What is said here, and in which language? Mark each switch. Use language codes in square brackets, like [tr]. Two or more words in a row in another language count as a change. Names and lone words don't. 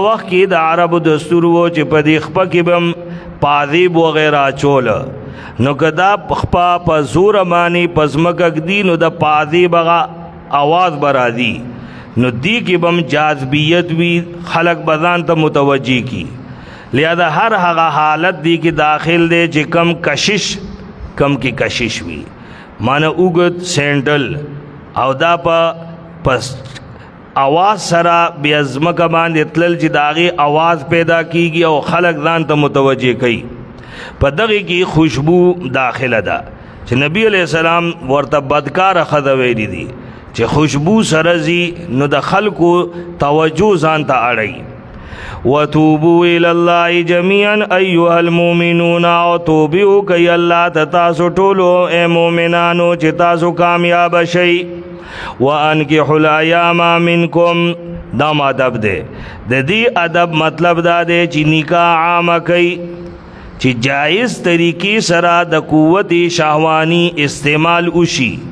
[ps] وخت کې د عربو دستور و چې په دې خپه کې به هم پاذیب وغیره اچول نو که دا خپه په زور باندې په ځمکه ږدي نو د پاذیب هغه آواز به راځي نو دی کې به هم جاذبیت وي خلق به ځان ته متوجه کی لہذا ہر هغه حالت دی کې داخل دی چې کم کې کشش وي معنی اوږد سینډل او دا په आवाज سره بیا ځمکه باندې تلل چې د هغې आवाज پیدا کیږي او خلق ځان ته متوجه کوي په دغې کې خوشبو داخله ده چې نبی [ar] علیہ السلام [ps] ورته بدکاره ښځه ویلي دي چې خوشبو سره ځي نو د خلکو توجه ځان ته اړوي [ar] وتوبوا الى الله جميعا ايها المؤمنون [ps] او توبو کوي الله ته تاسو ټولو اے مؤمنانو چې تاسو کامیاب شئ [ar] وانکحوا الایام منکم [ps] دا ادب دی د دې ادب مطلب دا دی چې نکاح عام کوي چې جائز طریقې سره د قوت شهوانی استعمال وشي